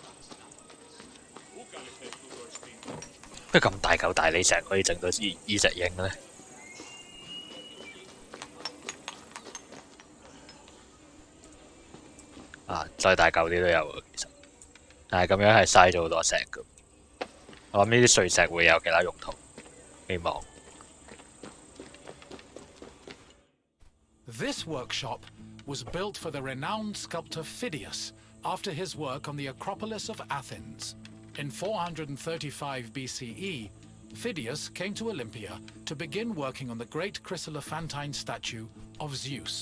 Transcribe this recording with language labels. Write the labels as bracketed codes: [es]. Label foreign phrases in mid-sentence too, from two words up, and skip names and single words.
[yue] 不過咁大嚿大理石可以整到依隻鷹咧？啊，再大嚿啲都有喎，其實，但係咁樣係嘥咗好多石㗎。我諗呢啲碎石會有其他用途，希望。 [en] This workshop was built for the renowned sculptor Phidias after his work on the Acropolis of Athens. In 435 BCE, Phidias came to Olympia to begin working on the great chryselephantine statue of Zeus.